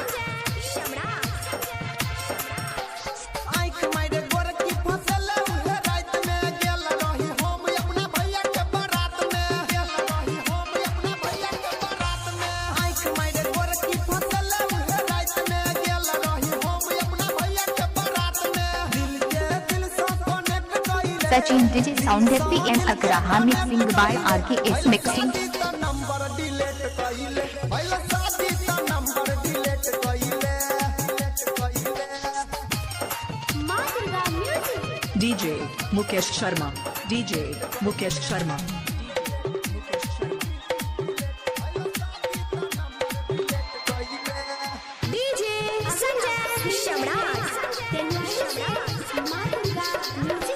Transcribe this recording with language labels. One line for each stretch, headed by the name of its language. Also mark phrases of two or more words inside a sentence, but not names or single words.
Bhojpuri: आँख मारे गोरकी फसल उहे रात में गेल रही हम अपना भैया के बारात में गेल रही हम अपना भैया के बारात में आँख मारे गोरकी फसल उहे रात में गेल रही हम अपना भैया के बारात में दिल से कनेक्ट कइले
English: Sachin DJ Sound PM Agraha mixing by RKS mixing
Bhojpuri: नंबर डिलीट कइले भइल शादी त नंबर डिलीट कइले Madurga Music DJ Mukesh Sharma DJ Mukesh Sharma DJ Sanjay Shamrat Madurga Music